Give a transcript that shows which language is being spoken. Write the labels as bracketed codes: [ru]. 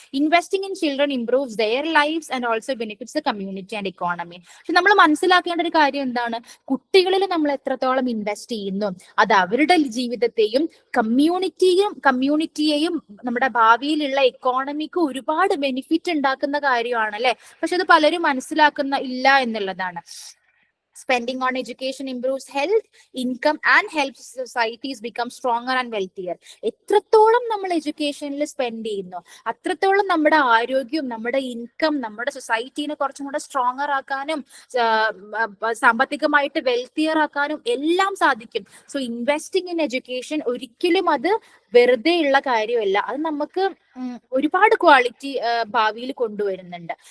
[en] Investing in children improves their lifes and also benefits the community and economy. [ml] പക്ഷെ നമ്മൾ മനസ്സിലാക്കേണ്ട ഒരു കാര്യം എന്താണ്? കുട്ടികളിൽ നമ്മൾ എത്രത്തോളം ഇൻവെസ്റ്റ് ചെയ്യുന്നു അത് അവരുടെ ജീവിതത്തെയും കമ്മ്യൂണിറ്റിയെയും നമ്മുടെ ഭാവിയിലുള്ള ഇക്കോണമിക്ക് ഒരുപാട് ബെനിഫിറ്റ് ഉണ്ടാക്കുന്ന കാര്യമാണ് അല്ലെ. പക്ഷെ അത് പലരും ഇല്ല എന്നുള്ളതാണ്. [en] Spending on education improves health, income and helps societies become stronger and wealthier. [ml] എത്രത്തോളം നമ്മൾ എഡ്യൂക്കേഷനിൽ സ്പെൻഡ് ചെയ്യുന്നു അത്രത്തോളം നമ്മുടെ ആരോഗ്യവും നമ്മുടെ ഇൻകം നമ്മുടെ സൊസൈറ്റീനെ കുറച്ചും കൂടെ സ്ട്രോങ്ങർ ആക്കാനും സാമ്പത്തികമായിട്ട് വെൽത്തിയർ ആക്കാനും എല്ലാം സാധിക്കും. [en] so investing in education [ml] ഒരിക്കലും അത് വെറുതെ ഉള്ള കാര്യമല്ല, അത് നമുക്ക് ഒരുപാട് ക്വാളിറ്റി ഭാവിയിൽ കൊണ്ടുവരുന്നുണ്ട്.